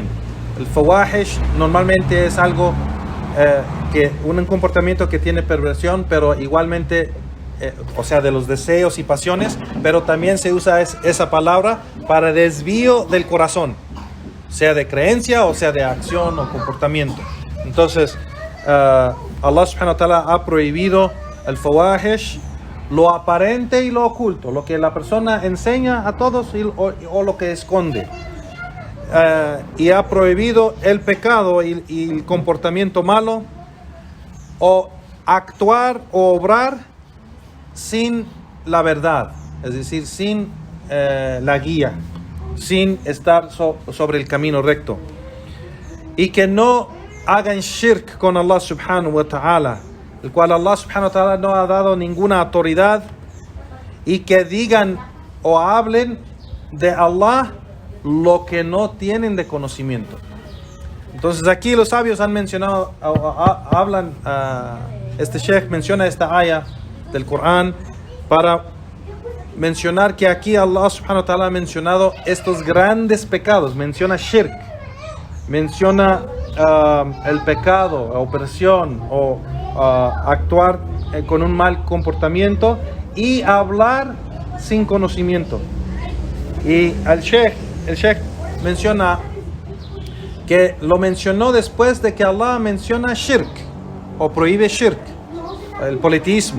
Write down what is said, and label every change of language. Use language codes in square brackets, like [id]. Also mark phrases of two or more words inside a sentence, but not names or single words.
[es] El fawahish normalmente es algo un comportamiento que tiene perversión, pero igualmente o sea, de los deseos y pasiones, pero también se usa esa palabra para desvío del corazón, sea de creencia o sea de acción o comportamiento. Entonces, Allah [ar] سبحانه وتعالى [es] ha prohibido el fawahish, lo aparente y lo oculto, lo que la persona enseña a todos o lo que esconde. Y ha prohibido el pecado y el comportamiento malo, o actuar o obrar sin la verdad, es decir, sin la guía, sin estar sobre el camino recto, y que no hagan shirk con Allah [ar] سبحانه وتعالى, [es] el cual Allah [ar] سبحانه وتعالى [es] no ha dado ninguna autoridad, y que digan o hablen de Allah lo que no tienen de conocimiento. Entonces aquí los sabios han mencionado, hablan, este sheikh menciona esta aya del Corán para mencionar que aquí Allah [ar] سبحانه وتعالى [es] ha mencionado estos grandes pecados, menciona shirk, menciona el pecado, opresión o actuar con un mal comportamiento y hablar sin conocimiento. Y el sheikh menciona que lo mencionó después de que Allah menciona shirk o prohíbe shirk, el politeísmo.